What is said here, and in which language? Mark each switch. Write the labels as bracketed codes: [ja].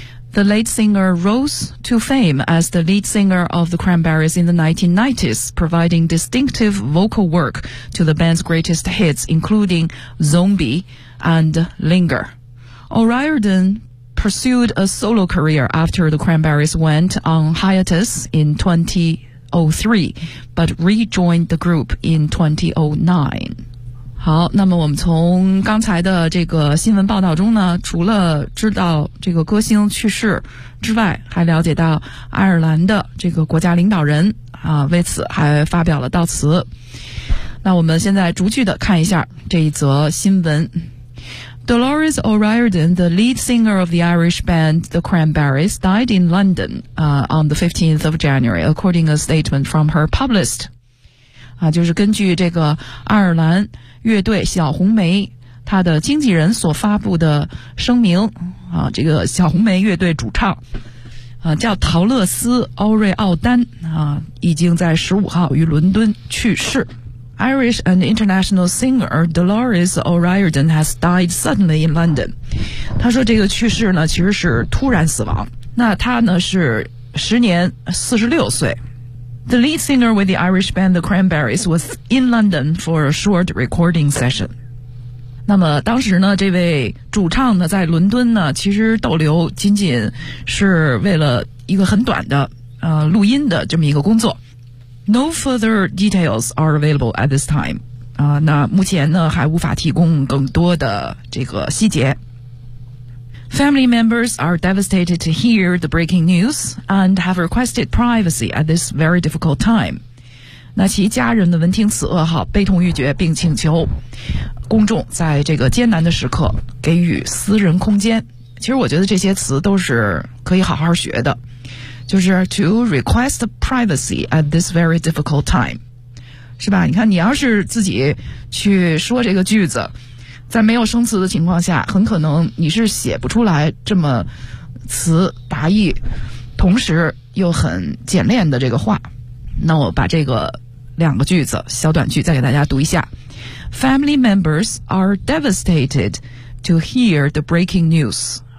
[en] The late singer rose to fame as the lead singer of the Cranberries in the 1990s, providing distinctive vocal work to the band's greatest hits, including Zombie and Linger. O'Riordan pursued a solo career after the Cranberries went on hiatus in 2003, but rejoined the group in 2009. [zh] 好，那么我们从刚才的这个新闻报道中呢，除了知道这个歌星去世之外，还了解到爱尔兰的这个国家领导人啊，为此还发表了悼词。那我们现在逐句的看一下这一则新闻。 [en] Dolores O'Riordan, the lead singer of the Irish band The Cranberries, died in London on the 15th of January, according to a statement from her publicist. [zh] 就是根据这个爱尔兰乐队小红梅她的经纪人所发布的声明，这个小红梅乐队主唱叫陶乐斯·欧瑞奥丹已经在15号于伦敦去世。 [en] Irish and international singer Dolores O'Riordan has died suddenly in London. [zh] 他说这个去世呢其实是突然死亡。那他呢是时年46岁。 [en] The lead singer with the Irish band The Cranberries was in London for a short recording session. [zh] 那么当时呢这位主唱呢在伦敦呢其实逗留仅仅是为了一个很短的录音的这么一个工作。 [en] No further details are available at this time. [zh] 那目前呢还无法提供更多的这个细节。 [en] Family members are devastated to hear the breaking news and have requested privacy at this very difficult time. [zh] 那其家人呢闻听此噩耗悲痛欲绝并请求公众在这个艰难的时刻给予私人空间。其实我觉得这些词都是可以好好学的。就是 [en] to request privacy at this very difficult time, [zh] 是吧？你看，你要是自己去说这个句子，在没有生词的情况下，很可能你是写不出来这么词达意，同时又很简练的这个话。那我把这个两个句子，小短句再给大家读一下。 [en] Family members are devastated to hear the breaking news.